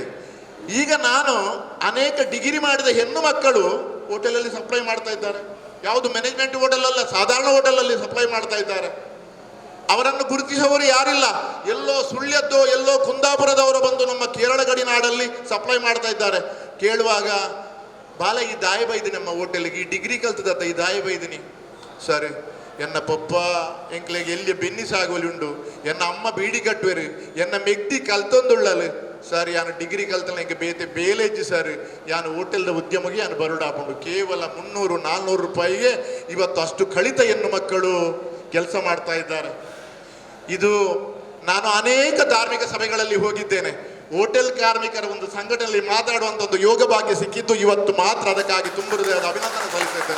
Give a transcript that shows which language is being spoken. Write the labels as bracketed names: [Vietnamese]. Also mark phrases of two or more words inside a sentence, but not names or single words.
[Kannada] ಈಗ ನಾನು ಅನೇಕ ಡಿಗ್ರಿ ಮಾಡಿದ ಹೆಣ್ಣು ಮಕ್ಕಳು ಹೋಟೆಲಲ್ಲಿ ಸಪ್ಲೈ ಮಾಡ್ತಾ ಇದ್ದಾರೆ. ಯಾವುದು ಮ್ಯಾನೇಜ್ಮೆಂಟ್ ಹೋಟೆಲಲ್ಲ, ಸಾಧಾರಣ ಹೋಟೆಲಲ್ಲಿ ಸಪ್ಲೈ ಮಾಡ್ತಾ ಇದ್ದಾರೆ. ಅವರನ್ನು ಗುರುತಿಸುವವರು ಯಾರಿಲ್ಲ. ಎಲ್ಲೋ ಸುಳ್ಯದ್ದೋ ಎಲ್ಲೋ ಕುಂದಾಪುರದವರು ಬಂದು ನಮ್ಮ ಕೇರಳ ಗಡಿನಾಡಲ್ಲಿ ಸಪ್ಲೈ ಮಾಡ್ತಾ ಇದ್ದಾರೆ. ಕೇಳುವಾಗ, [Tulu] ಬಾಲ ಈ ದಾಯ ಬೈದಿನಿ ನಮ್ಮ ಹೋಟೆಲ್ಗೆ, ಈ ಡಿಗ್ರಿ ಕಲ್ತದತ್ತ ಈ ದಾಯ ಬೈದಿನಿ. ಸರಿ, ಎನ್ನ ಪಪ್ಪ ಎಂಕ್ಲೆಗೆ ಎಲ್ಲಿ ಬೆನ್ನಿ ಸಾಗುವಲ್ಲಿ ಉಂಡು, ಎನ್ನ ಅಮ್ಮ ಬೀಡಿ ಕಟ್ಟುವೆರು, ಎನ್ನ ಮೆಗ್ದಿ ಕಲ್ತೊಂದುಳ್ಳಲು ಸರ್, ಯಾನು ಡಿಗ್ರಿ ಕಲ್ತಲ್ಲ ಹಿಂಗೆ ಬೇತೆ ಬೇಲೆಜ್ಜಿ ಸರ್, ಯಾನು ಹೋಟೆಲ್ದ ಉದ್ಯಮಗೆ ಯಾನು ಬರುಡು ಹಾಕೊಂಡು [Kannada] ಕೇವಲ 300-400 ರೂಪಾಯಿಗೆ ಇವತ್ತು ಅಷ್ಟು ಕಳಿತ ಹೆಣ್ಣು ಮಕ್ಕಳು ಕೆಲಸ ಮಾಡ್ತಾ ಇದ್ದಾರೆ. ಇದು ನಾನು ಅನೇಕ ಧಾರ್ಮಿಕ ಸಭೆಗಳಲ್ಲಿ ಹೋಗಿದ್ದೇನೆ. ಹೋಟೆಲ್ ಕಾರ್ಮಿಕರ ಒಂದು ಸಂಘಟನೆಯಲ್ಲಿ ಮಾತಾಡುವಂತ ಒಂದು ಯೋಗ ಭಾಗ್ಯ ಸಿಕ್ಕಿದ್ದು ಇವತ್ತು ಮಾತ್ರ. ಅದಕ್ಕಾಗಿ ತುಂಬ ಹೃದಯದ ಅಭಿನಂದನೆ ಸಲ್ಲಿಸುತ್ತೇನೆ.